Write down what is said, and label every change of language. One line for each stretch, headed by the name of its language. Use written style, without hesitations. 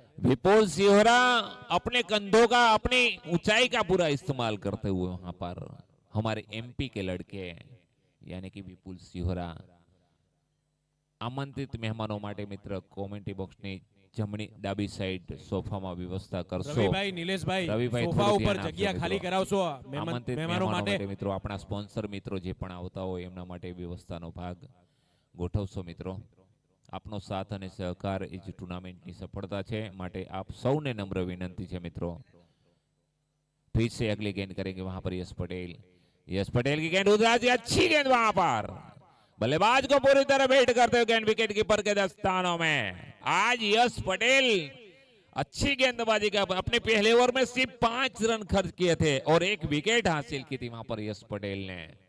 Hindi: विपुल सिहोरा अपने कंधों का, अपनी ऊंचाई का पूरा इस्तेमाल करते हुए वहां पर हमारे एमपी के लड़के यानी कि विपुल सिहोरा आमंत्रित मेहमानों
Gujarati: માટે મિત્ર કોમેન્ટ્રી બોક્સની જમણી ડાબી સાઈડ સોફામાં વ્યવસ્થા કરશો। રવિભાઈ, નિલેશભાઈ, સોફા ઉપર જગ્યા ખાલી કરાવશો મહેમાનો માટે। મિત્રો આપણા સ્પોન્સર મિત્રો જે પણ આવતા હોય એમના માટે વ્યવસ્થાનો ભાગ ગોઠવશો। મિત્રો આપનો સાથ અને સહકાર એ જ ટુર્નામેન્ટની સફળતા છે, માટે આપ સૌને નમ્ર વિનંતી છે।
Hindi: મિત્રો फिर से अगली गेंद करेंगे वहां पर यश पटेल की गेंद उधर, अच्छी गेंद वहां पर बल्लेबाज को पूरी तरह वेट करते हुए गेंद विकेट कीपर के दस्तानों में। आज यश पटेल अच्छी गेंदबाजी का, अपने पहले ओवर में सिर्फ 5 रन खर्च किए थे और 1 विकेट हासिल की थी वहां पर यश पटेल ने।